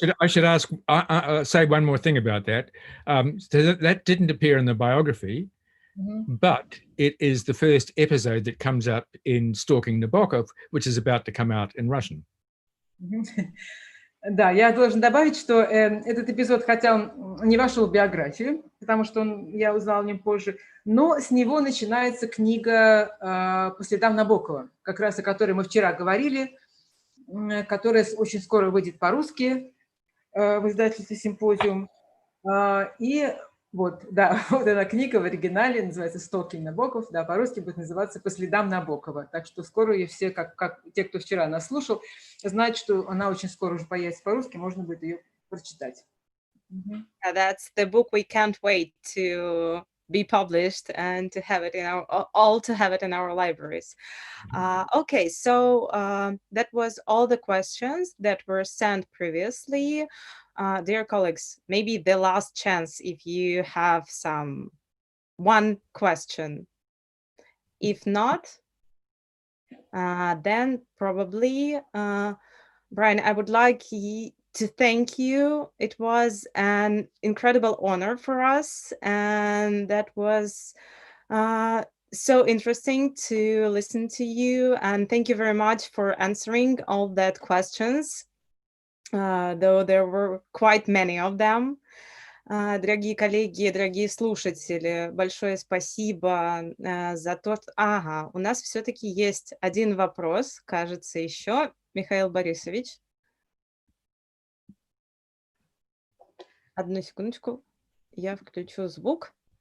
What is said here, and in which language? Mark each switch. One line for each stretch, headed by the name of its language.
English: I should ask, say one more thing about that. So that didn't appear in the biography, but it is the first episode that comes up in Stalking Nabokov, which is about to come out in Russian.
Russian: Да, я должен добавить, что этот эпизод, хотя он не вошел в биографию, потому что я узнала о нем позже, но с него начинается книга «По следам Набокова», как раз о которой мы вчера говорили, которая очень скоро выйдет по-русски в издательстве «Симпозиум». И вот эта книга в оригинале называется «Stalking Nabokov», да, по-русски будет называться «По следам Набокова». Так что скоро ее все, как те, кто вчера нас слушал, знают, что она очень скоро уже появится по-русски, можно будет ее прочитать.
English: That's the book we can't wait to be published and to have it in our libraries. Okay, so that was all the questions that were sent previously. Dear colleagues, maybe the last chance if you have one question. If not, then probably, Brian, I would like to thank you. It was an incredible honor for us, and that was so interesting to listen to you. And thank you very much for answering all that questions, though there were quite many of them.
Russian: Дорогие коллеги, дорогие слушатели, большое спасибо за то, что... Ага, у нас все-таки есть один вопрос, кажется, еще. Михаил Борисович. Одну секундочку, я включу звук.